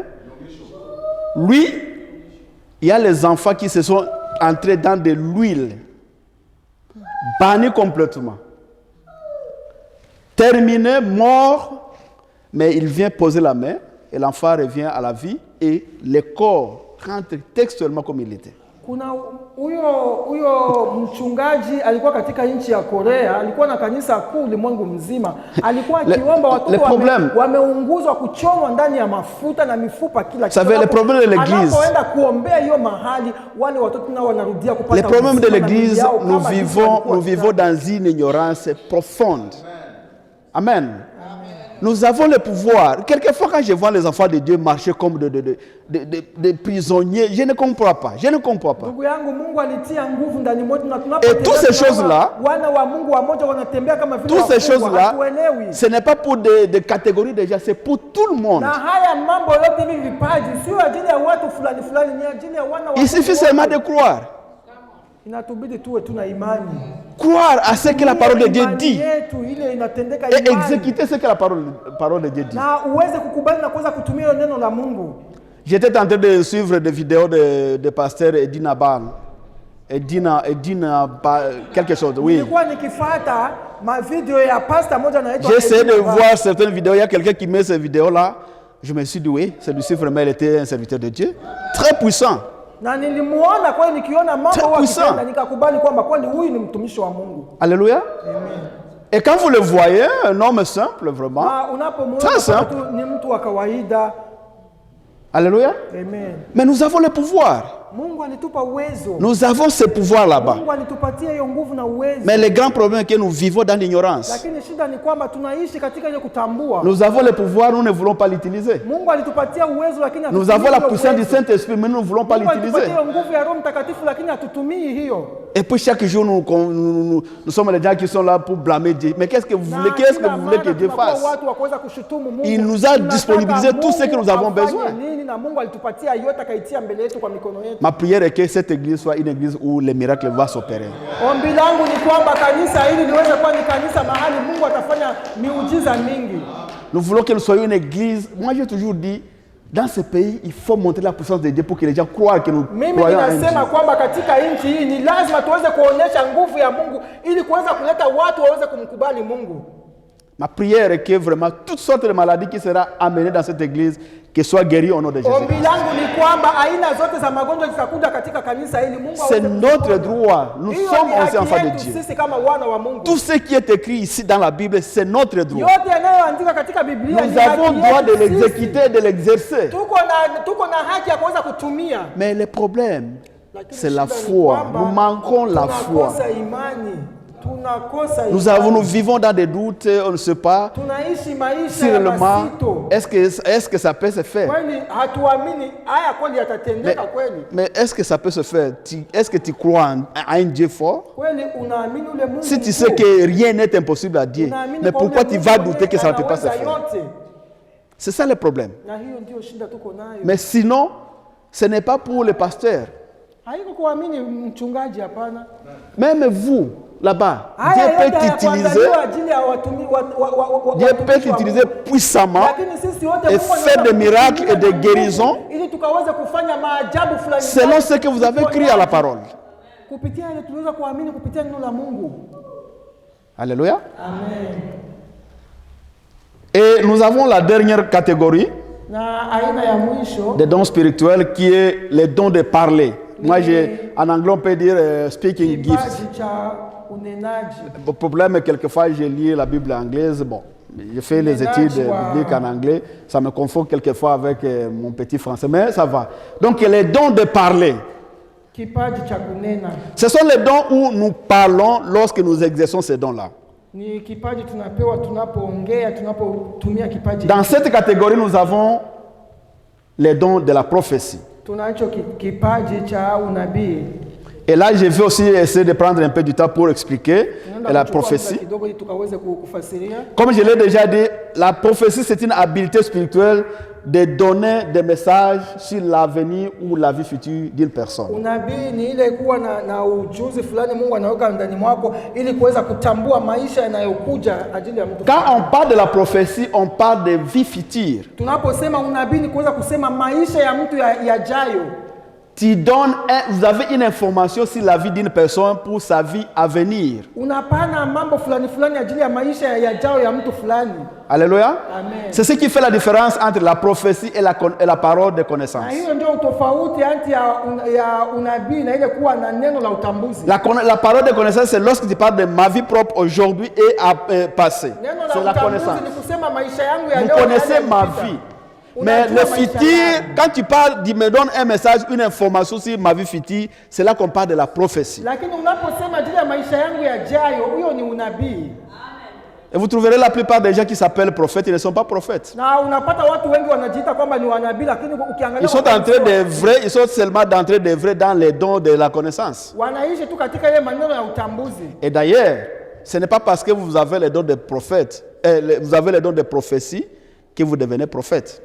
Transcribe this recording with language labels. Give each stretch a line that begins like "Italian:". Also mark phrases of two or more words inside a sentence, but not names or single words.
French: Lui, il y a les enfants qui se sont entrés dans de l'huile, bannis complètement, terminés, morts, mais il vient poser la main et l'enfant revient à la vie et le corps rentre textuellement comme il était.
Swahili: Kuna huyo mchungaji alikuwa katika nchi ya Korea, alikuwa na kanisa kuu ulimwengu mzima. Alikuwa akiomba watoto wameunguzwa, kuchomwa ndani ya mafuta na mifupa kila kitu.
French: Le problème de l'église.
Swahili: Anapoenda kuombea hiyo mahali, wale watoto nao wanarudia kupata.
French: Le problème de l'église, nous vivons dans une ignorance profonde. Amen. Nous avons le pouvoir. Quelquefois, quand je vois les enfants de Dieu marcher comme des prisonniers, je ne comprends pas. Je ne comprends pas.
Swahili: Ndugu yangu, Mungu alitia nguvu ndani mwetu na
French: Et
Swahili: tunapotembea
French: toutes ces choses-là,
Swahili: wana wa Mungu wamoja wanatembea kama vile
French: toutes ces
Swahili: wafungwa,
French: choses-là,
Swahili: hatuelewi.
French: ce n'est pas pour des catégories de gens, c'est pour tout le monde.
Swahili: Na haya mambo yote hivi vipaji sio ajili ya watu fulani fulani, ni ajili ya wana wa
French: Il suffit
Swahili: Mungu
French: seulement
Swahili: wote.
French: de croire.
Swahili: Inatubidi tuwe tuna imani.
French: Croire à ce que la parole de Dieu
Swahili: Imani
French: dit
Swahili: yetu ile inatendeka
French: et
Swahili: imani.
French: exécuter ce que la parole de Dieu dit.
Swahili: Na uweze kukubali na kuweza kutumia neno la Mungu.
French: J'étais en train de suivre des vidéos de pasteur Edina Ban. Edina quelque chose, oui.
Swahili: Nilikuwa nikifuata mavideo ya pastor moja anaitwa.
French: J'ai essayé de voir certaines vidéos. Il y a quelqu'un qui met ces vidéos-là. Je me suis dit, oui, celui-ci vraiment, il était un serviteur de Dieu. Très puissant.
Swahili: Na nilimuona kweli, nikiona mambo
French: Très puissant.
Swahili: wakitenda nikakubali kwamba kweli huyu ni mtumishi wa Mungu.
French: Alléluia. Et quand vous le voyez, un homme simple, vraiment.
Swahili: Na unapomuona
French: Très
Swahili: kwamba
French: simple.
Swahili: tu ni mtu wa kawaida.
French: Alléluia. Amen. Mais nous avons le pouvoir.
Swahili: Mungu alitupa uwezo.
French: Nous avons ce pouvoir là-bas.
Swahili: Mungu alitupatia hiyo nguvu na uwezo.
French: Mais le grand problème est que nous vivons dans l'ignorance.
Swahili: Lakini shida ni kwamba tunaishi katika ile kutambua.
French: Nous avons le pouvoir, nous ne voulons pas l'utiliser.
Swahili: Mungu alitupatia uwezo lakini
French: Nous
Swahili: hatutumii
French: avons la
Swahili: hiyo
French: puissance du
Swahili: uwezo.
French: Saint-Esprit, mais nous ne voulons pas
Swahili: Mungu alitupatia
French: l'utiliser.
Swahili: hiyo nguvu ya Roho Mtakatifu lakini hatutumii hiyo.
French: Et puis chaque jour, nous sommes les gens qui sont là pour blâmer Dieu. Mais qu'est-ce que vous voulez,
Swahili: Na
French: qu'est-ce que
Swahili: kila
French: vous voulez
Swahili: mara
French: que Dieu
Swahili: tunakuwa
French: fasse?
Swahili: watu wa kuweza kushutumu Mungu.
French: Il nous a
Swahili: Tunataka
French: disponibilisé tout ce que nous avons
Swahili: Mungu afanye
French: besoin.
Swahili: nini na Mungu alitupatia yote akaitia mbele yetu kwa mikono yetu.
French: Ma prière est que cette église soit une église où les miracles vont s'opérer.
Swahili: Ombi langu ni kwamba kanisa hili liweze kuwa ni kanisa mahali Mungu atafanya miujiza mingi.
French: Nous voulons que nous soyons une église. Moi, j'ai toujours dit, dans ce pays, il faut montrer la puissance de Dieu pour que les gens croient que nous
Swahili: Mimi
French: croyons en
Swahili: ninasema
French: Dieu.
Swahili: kwamba katika nchi hii ni lazima tuweze kuonesha nguvu ya Mungu ili kuweza kuleta watu waweze kumkubali Mungu.
French: Ma prière est que vraiment toutes sortes de maladies qui seront amenées dans cette église, qu'elles soient guéries au nom de Jésus.
Swahili: Ombi langu ni kwamba aina zote za magonjwa zitakuja katika kanisa hili. Mungu
French: C'est notre droit. Nous
Swahili: Hiyo
French: sommes
Swahili: ni haki
French: aussi enfants de
Swahili: yetu
French: Dieu.
Swahili: sisi kama wana wa Mungu.
French: Tout ce qui est écrit ici dans la Bible, c'est notre droit.
Swahili: Yote yanayoandikwa katika Biblia
French: Nous
Swahili: ni haki
French: avons le droit de
Swahili: yetu sisi.
French: l'exécuter et de l'exercer.
Swahili: Tuko na haki ya kuweza kutumia.
French: Mais le problème,
Swahili: Lakini
French: c'est la
Swahili: shida ni
French: foi.
Swahili: kwamba
French: Nous manquons la foi.
Swahili: tunakosa imani. Tunakosa
French: Nous vivons dans des doutes, on ne sait pas
Swahili: tunaishi maisha
French: si
Swahili: ya
French: réellement,
Swahili: masito.
French: est-ce que ça peut se faire.
Swahili: Kweli hatuamini haya kweli yatatendeka kweli.
French: Mais est-ce que ça peut se faire? Est-ce que tu crois à un Dieu fort?
Swahili: Kweli unaamini ule Mungu.
French: Si tu
Swahili: mkuu.
French: sais que rien n'est impossible à Dieu,
Swahili: Unaamini
French: mais
Swahili: kwa
French: pourquoi
Swahili: ule
French: tu
Swahili: Mungu
French: vas
Swahili: mwenye
French: douter que ça ne peut pas se
Swahili: anaweza
French: faire?
Swahili: yote.
French: C'est ça le problème.
Swahili: Na hiyo ndio shida tuko nayo.
French: Mais sinon, ce n'est pas pour les pasteurs.
Swahili: Haiko kuamini mchungaji, hapana.
French: Même vous, là-bas,
Swahili: Haya
French: Dieu
Swahili: yote
French: peut t'utiliser.
Swahili: hayakuandaliwa ajili ya watumi
French: Dieu peut t'utiliser puissamment
Swahili: Lakini sisi wote
French: et
Swahili: Mungu
French: faire
Swahili: anaweza
French: des miracles et des
Swahili: kutumia
French: guérisons
Swahili: ili tukaweze kufanya maajabu fulani
French: selon ce que vous avez cru à la parole.
Swahili: kupitia ile tuliweza kuamini kupitia neno la Mungu.
French: Alléluia. Amen. Et nous avons la dernière catégorie
Swahili: Na aina ya mwisho
French: des dons spirituels qui est les dons de parler. Moi, en anglais, on peut dire
English: speaking gifts.
Swahili: kipaji cha unenaji.
French: Le problème est quelquefois, je lis la Bible anglaise. Bon, je fais les études bibliques en anglais. Ça me confond quelquefois avec mon petit français, mais ça va. Donc, les dons de parler.
Swahili: Kipaji cha kunena
French: Ce sont les dons où nous parlons lorsque nous exerçons ces dons-là.
Swahili: ni kipaji tunapewa tunapoongea, tunapotumia kipaji.
French: Dans cette catégorie, nous avons les dons de la prophétie.
Swahili: Tunacho kipaji cha unabii.
French: Et là, je vais aussi essayer de prendre un peu du temps pour expliquer la prophétie.
Swahili: Kidogo ili tukaweze kufasiria.
French: Comme je l'ai déjà dit, la prophétie, c'est une habilité spirituelle de donner des messages sur l'avenir ou la vie future d'une personne.
Swahili: Unabii ni ile kuwa na ujuzi fulani Mungu anaweka ndani mwako ili kuweza kutambua maisha yanayokuja ajili ya mtu.
French: Quand on parle de la prophétie, on parle de vie future.
Swahili: Tunaposema unabii ni kuweza kusema maisha ya mtu yajayo.
French: Tu donnes vous avez une information sur la vie d'une personne pour sa vie à venir.
Swahili: Unapana mambo fulani fulani ajili ya maisha yajayo ya mtu fulani.
French: Alléluia. Amen. C'est ce qui fait la différence entre la prophétie et la parole de connaissance.
Swahili: Na hiyo ndio tofauti kati ya unabii na ile kuwa na neno la utambuzi.
French: La parole de connaissance, c'est lorsque tu parles de ma vie propre aujourd'hui et passé. C'est la connaissance.
Swahili: Ni kusema maisha yangu ya
French: Vous
Swahili: leo.
French: connaissez ma vie. Mais le futur, quand tu parles, tu me donnes un message, une information sur ma vie future, c'est là qu'on parle de la prophétie.
Swahili: Lakini unaposema ajili ya maisha yangu yajayo, huyo ni unabii.
French: Et vous trouverez la plupart des gens qui s'appellent prophètes, ils ne sont pas prophètes.
Swahili: Na unapata watu wengi wanajiita kwamba ni wanabii, lakini ukiangalia
French: Ils sont entrés des vrais, ils sont seulement d'entrer des vrais dans les dons de la connaissance.
Swahili: wanaishi tu katika ile maneno ya utambuzi.
French: Et d'ailleurs, ce n'est pas parce que vous avez les dons de prophètes, vous avez les dons de prophétie, que vous devenez prophète.